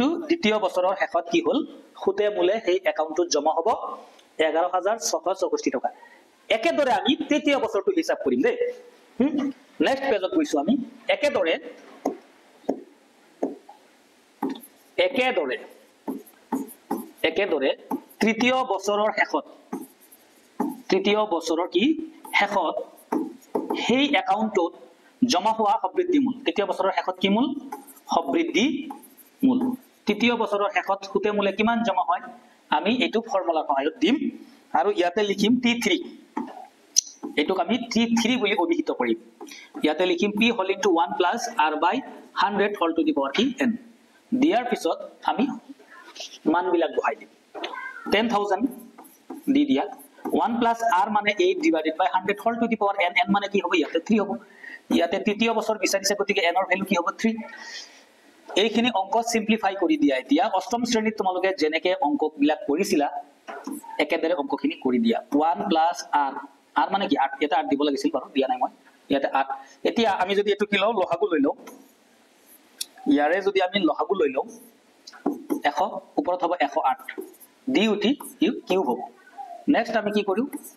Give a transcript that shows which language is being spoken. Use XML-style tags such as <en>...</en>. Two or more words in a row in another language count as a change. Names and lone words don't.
<as>দ্বিতীয় বছৰৰ শেষত কি হল খুতে মূলে সেই একাউণ্টত জমা হ'ব 11664 টকা একেদৰে আমি তৃতীয় বছৰটো হিসাব কৰিম দে</as> <en>next pageত</en> <as>গৈছো আমি একেদৰে তৃতীয় বছৰৰ কি শেষত সেই একাউণ্টত জমা হোৱা সবৃদ্ধি মূল তৃতীয় বছৰৰ শেষত কি মূল সবৃদ্ধি মূল তৃতীয় বছৰৰ শেষত খুতে মূলে কিমান জমা হয় আমি এইটো ফৰ্মুলাৰ সহায়ত দিম আৰু ইয়াতে লিখিম T3 এটোক আমি T3 বুলি অভিহিত কৰিম ইয়াতে লিখিম</as> <en>p whole into 1 plus r by 100 whole to the power</en> <as>কি n দিয়াৰ পিছত আমি মান বিলাক বহাই দিম 10000 দি দিয়া</as> <en>1 plus r</en> <as>মানে 8</as> <en>divided by</en> <as>100</as> <en>whole to the power n</en> <as>n মানে কি হ'ব ইয়াতে 3 হ'ব ইয়াতে তৃতীয় বছৰ বিচাৰিছে গতিকে n ৰ ভ্যালু কি হ'ব 3 এইখিনি অংক সিম্পলিফাই কৰি দিয়া এতিয়া অষ্টম শ্ৰেণীত তোমালোকে যেনেকে অংক বিলাক কৰিছিলা একেদৰে অংকখিনি কৰি দিয়া 1</as> <en>plus r</en> <as>r মানে কি 8 এটা 8 দিব লাগিছিল বাৰু দিয়া নাই মই ইয়াতে 8 এতিয়া আমি যদি এটো কি লও লহাগু লৈ লও ইয়াৰে যদি আমি লহাগু লৈ লও 100 ওপৰত হ'ব 108 দি উঠি কিউব হ'ব নেক্সট আমি কি কৰো</as>